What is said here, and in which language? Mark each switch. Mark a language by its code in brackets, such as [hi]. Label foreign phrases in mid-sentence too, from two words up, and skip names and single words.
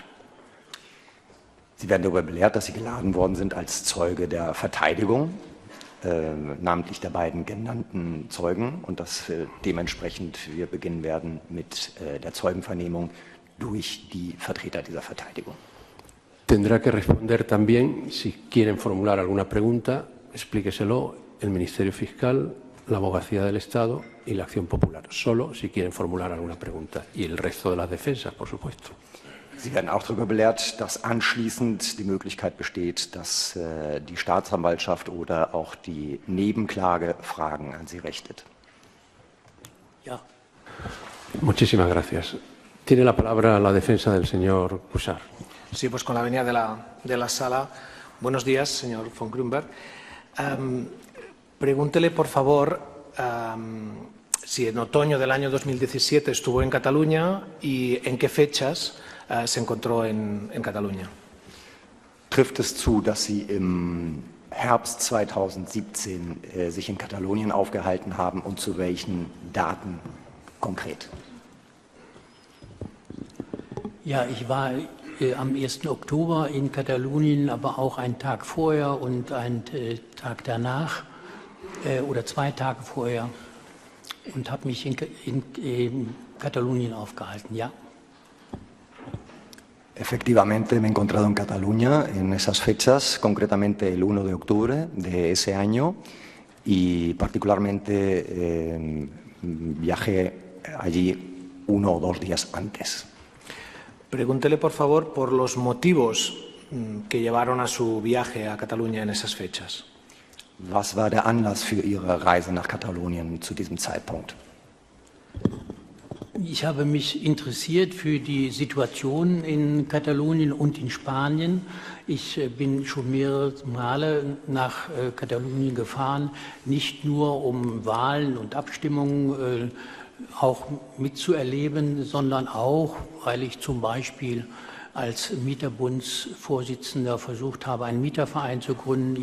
[de] Sie werden darüber belehrt, dass Sie geladen worden sind als Zeuge der Verteidigung, namentlich der beiden genannten Zeugen, und dass dementsprechend wir beginnen werden mit der Zeugenvernehmung durch die Vertreter dieser Verteidigung. [es] Tendrá que responder también, si quieren formular alguna pregunta, explíqueselo el Ministerio Fiscal, la Abogacía del Estado y la Acción Popular. Solo si quieren formular alguna pregunta. Y el resto de las defensas, por supuesto. [de] Sie werden auch darüber belehrt, dass anschließend die Möglichkeit besteht, dass die Staatsanwaltschaft oder auch die Nebenklage Fragen an Sie richtet. Ja. [es] Muchísimas gracias. Tiene la palabra la defensa del señor Cuixart. Sí, pues con la venia de la sala. Buenos días, señor von Grünberg. Pregúntele, por favor, si en otoño del año 2017 estuvo en Cataluña y en qué fechas se encontró en Cataluña. [de] Trifft es zu, dass Sie im Herbst 2017 sich in Katalonien aufgehalten haben und zu welchen Daten konkret? Ja, ich war am 1. Oktober in Katalonien, aber auch einen Tag vorher und einen Tag danach oder 2 Tage vorher und habe mich in Katalonien aufgehalten, ja. [es] Efectivamente, me he encontrado en Cataluña en esas fechas, concretamente el 1 de octubre de ese año y particularmente viajé allí 1 o 2 días antes. Pregúntele, por favor, por los motivos que llevaron a su viaje a Cataluña en esas fechas. [de] Was war der Anlass für Ihre Reise nach Katalonien zu diesem Zeitpunkt? Ich habe mich interessiert für die Situation in Katalonien und in Spanien. Ich bin schon mehrere Male nach Katalonien gefahren, nicht nur um Wahlen und Abstimmungen auch mitzuerleben, sondern auch, weil ich zum Beispiel als Mieterbundsvorsitzender versucht habe, einen Mieterverein zu gründen.